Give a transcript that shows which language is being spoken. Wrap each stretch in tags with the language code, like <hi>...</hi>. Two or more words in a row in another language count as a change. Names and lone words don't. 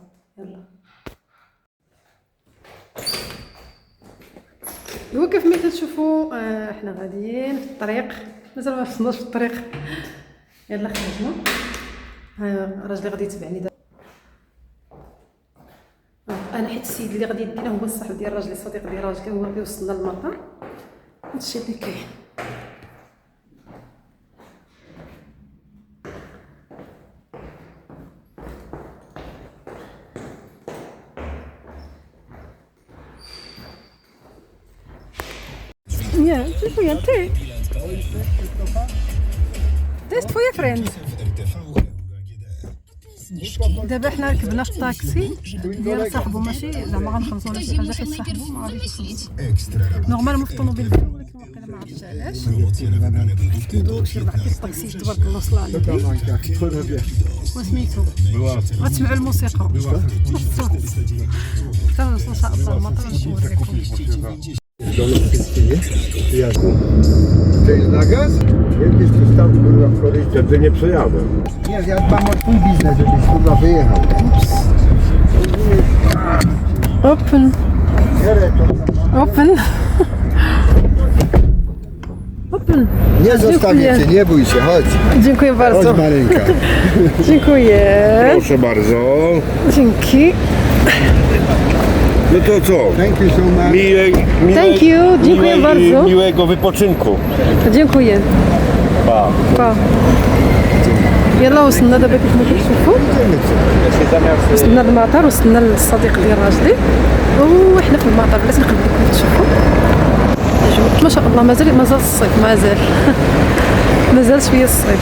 <ar>يلا هو كيف ما كتشوفوا احنا غاديين في الطريق، مازال ما وصلناش في الطريق. يلا خرجنا. راجلي غادي يتبعني دابا. انا حيت السيد اللي غادي يدينا هو الصاحب ديال راجلي، الصديق ديال راجلي، هو اللي وصلنا للمطار. هادشي اللي كاين.</ar> <pl>Nie, dziękuję. Ty. To jest twoja friend. دابا حنا ركبنا في الطاكسي ديال صاحبو، ماشي زعما غنخلصوا ولا شي حاجه، حيت صاحبو ما غاديش يخلص. نورمالمون في الطوموبيل ديالو، ولكن واقيلا ما عرفتش علاش ندوق شي 4 كيس طاكسي. تبارك الله وصل على النبي. وسميتو غتسمعوا الموسيقى الصوت حتى نوصلوا ان شاء الله المطار نوريكم. Chcesz na gaz? Kiedyś tu stał kurwa w korycie, wtedy nie przejadę. Nie, ja dbam o twój biznes, żebyś kurwa wyjechał. Open. Open. Open. Nie zostawię cię, nie bój się, chodź. Dziękuję bardzo. Chodź maleńka. Dziękuję. Proszę bardzo. Dzięki. No to co?</pl> <en>Thank you so much. Thank you.</en> <pl>Dziękuję bardzo. Miłego wypoczynku. dziękuję. Pa.</pl> <ar>با يلا وصلنا دابا كيف ما كتشوفوا، وصلنا للمطار، وصلنا للصديق ديال راجلي، وحنا في المطار. بلاتي نقلب لكم تشوفوا الجو. ما شاء الله مازال الصيف، مازال شويه الصيف.</ar>